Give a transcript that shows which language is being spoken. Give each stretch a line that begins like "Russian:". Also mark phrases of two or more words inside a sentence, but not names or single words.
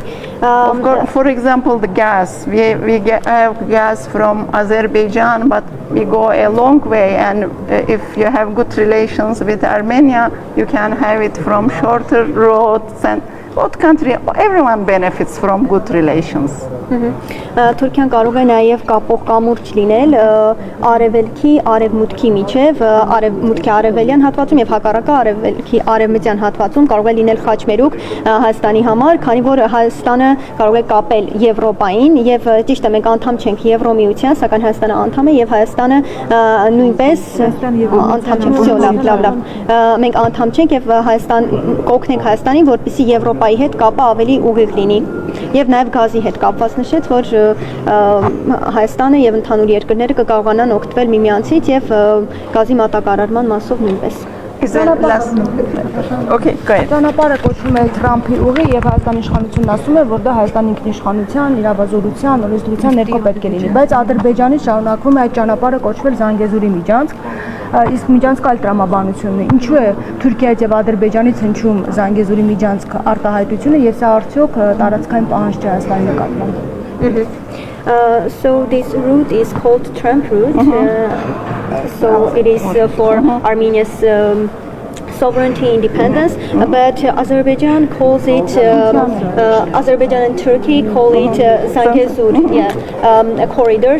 English: Of course, for example, the gas. We have gas from Azerbaijan, but we go a long way. And if you have good relations with Armenia, you can have it from shorter roads, and both countries, everyone benefits from good relations.
Armenian: Թուրքիան կարող է նաև կապող կամուրջ լինել արևելքի արևմուտքի միջև, արևմուտքի արևելյան հատվածում եւ հակառակը արևելքի արևմտյան հատվածում կարող է լինել խաչմերուկ Հայաստանի համար, քանի որ Հայաստանը կարող է կապել Եվրոպային եւ ճիշտ է մենք անդամ չենք Եվրոմիության, սակայն Հայաստանը անդամ է եւ Հայաստանը նույնպես անդամ չենք, լավ, մենք անդամ չենք եւ Հայաստան կօգնենք Հայաստանին, որպեսզի Եվրոպայի հետ կապը ավելի ուղիղ լինի եւ նաեւ գազի հետ կապված նշեց, որ Հայաստանը եւ ընդհանուր երկրները կկարողանան օգտվել միմյանցից եւ գազի մատակարարման մասով նույնպես։
English: Okay, go ahead.
Armenian: Ճանապարհը կոչվում է Թրամփի ուղի եւ Հայաստանի իշխանությունն ասում է, որ դա Հայաստանի ինքնիշխանության, իրավազորության, օրենսդրության ներքո պետք է լինի, բայց Ադրբեջանի շարունակվում է այդ ճանապարհը կոչվել Զանգեզուրի միջանցք, իսկ միջանցքը այլ տրամաբանությունն է։ Ինչու է Թուրքիայից եւ Ադրբեջանից հնչում Զանգեզուրի միջանցք արտահայտությունը եւ սա արդյոք տարածքային պահանջ չէ Հայաստանի նկատմամբ։
English: So this route is called Trump route. So it is for Armenia's sovereignty, independence, but Azerbaijan calls it, Azerbaijan and Turkey call it Zangezur, a corridor.